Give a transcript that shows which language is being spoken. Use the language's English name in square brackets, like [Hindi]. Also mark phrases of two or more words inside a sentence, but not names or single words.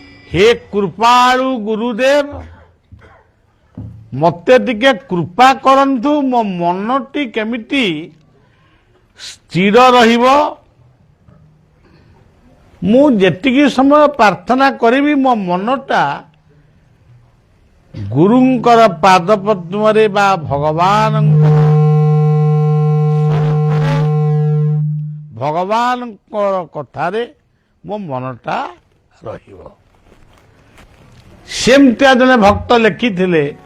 [Odia] ହେ କୃପାଳୁ ଗୁରୁଦେବ ମତେ ଟିକେ କୃପା କରନ୍ତୁ ମୋ ମନଟି କେମିତି ସ୍ଥିର ରହିବ ମୁଁ ଯେତିକି ସମୟ ପ୍ରାର୍ଥନା କରିବି ମୋ ମନଟା ଗୁରୁଙ୍କର ପାଦପଦ୍ମରେ ବା ଭଗବାନ କଥାରେ ମୋ ମନଟା ରହିବ ସେମିତିଆ ଜଣେ ଭକ୍ତ ଲେଖିଥିଲେ